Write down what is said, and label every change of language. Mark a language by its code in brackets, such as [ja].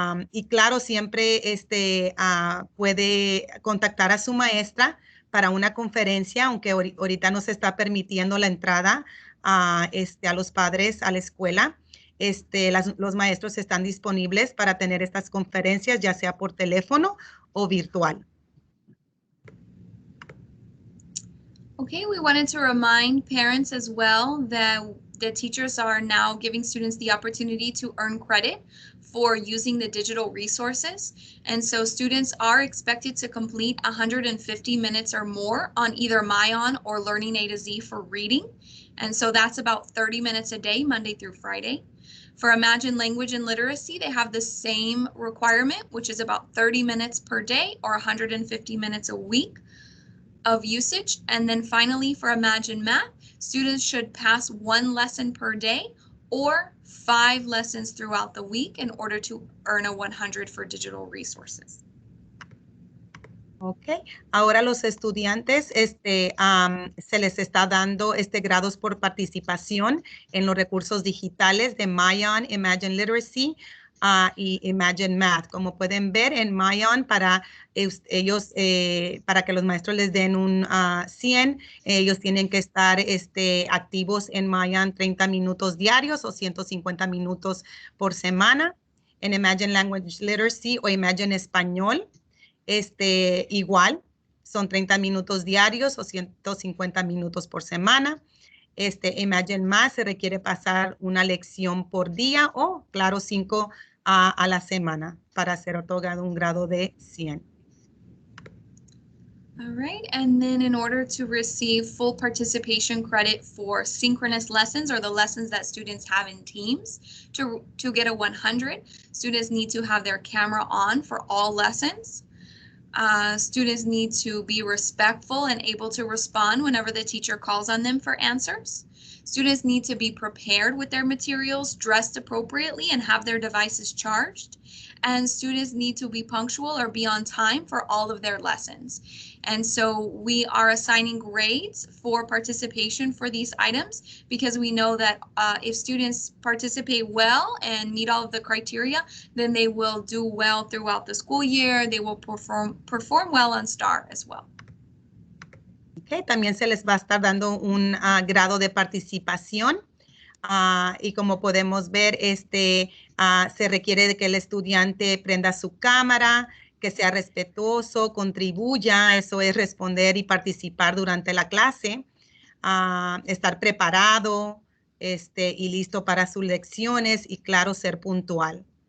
[es] Y claro, siempre puede contactar a su maestra para una conferencia, aunque ahorita no se está permitiendo la entrada a los padres a la escuela. Los maestros están disponibles para tener estas conferencias, ya sea por teléfono o virtual. [en] Okay, we wanted to remind parents as well that the teachers are now giving students the opportunity to earn credit for using the digital resources. And so students are expected to complete 150 minutes or more on either MyOn or Learning A to Z for reading. And so that's about 30 minutes a day, Monday through Friday. For Imagine Language and Literacy, they have the same requirement, which is about 30 minutes per day or 150 minutes a week of usage. And then finally, for Imagine Math, students should pass 1 lesson per day or 5 lessons throughout the week in order to earn a 100 for digital resources. [es] Ok, ahora los estudiantes se les está dando grados por participación en los recursos digitales de MyOn, Imagine Literacy y Imagine Math. Como pueden ver en MyOn, para que los maestros les den un 100, ellos tienen que estar activos en MyOn 30 minutos diarios o 150 minutos por semana. En Imagine Language Literacy o Imagine Español, igual, son 30 minutos diarios o 150 minutos por semana. Imagine Math se requiere pasar una lección por día o, claro, 5 a la semana para ser otorgado un grado de 100. [en] All right, and then in order to receive full participation credit for synchronous lessons or the lessons that students have in teams, to get a 100, students need to have their camera on for all lessons. Students need to be respectful and able to respond whenever the teacher calls on them for answers. Students need to be prepared with their materials, dressed appropriately, and have their devices charged. And students need to be punctual or be on time for all of their lessons. And so we are assigning grades for participation for these items because we know that if students participate well and meet all of the criteria, then they will do well throughout the school year. They will perform well on STAAR as well. [es] Okay, también se les va a estar dando un grado de participación. Y como podemos ver, se requiere de que el estudiante prenda su cámara, que sea respetuoso, contribuya, eso es responder y participar durante la clase, estar preparado y listo para sus lecciones y claro, ser puntual.